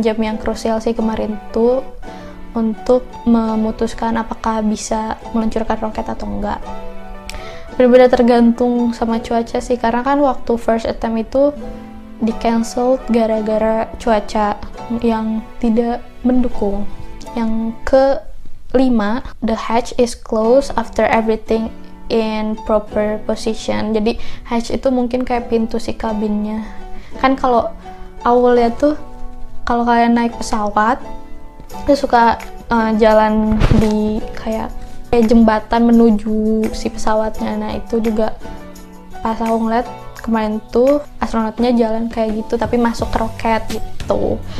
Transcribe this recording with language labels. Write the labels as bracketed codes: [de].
[id] Jam yang krusial sih kemarin tuh untuk memutuskan apakah bisa meluncurkan roket atau enggak. Benar-benar tergantung sama cuaca sih, karena kan waktu [en] first attempt [id] itu di cancel gara-gara cuaca yang tidak mendukung. Yang kelima, [en] the hatch is closed after everything in proper position. [id] Jadi hatch itu mungkin kayak pintu si kabinnya. Kan kalau aku lihat tuh, kalau kalian naik pesawat itu suka jalan di kayak jembatan menuju si pesawatnya. Nah itu juga pas aku ngeliat kemarin tuh astronotnya jalan kayak gitu, tapi masuk ke roket gitu.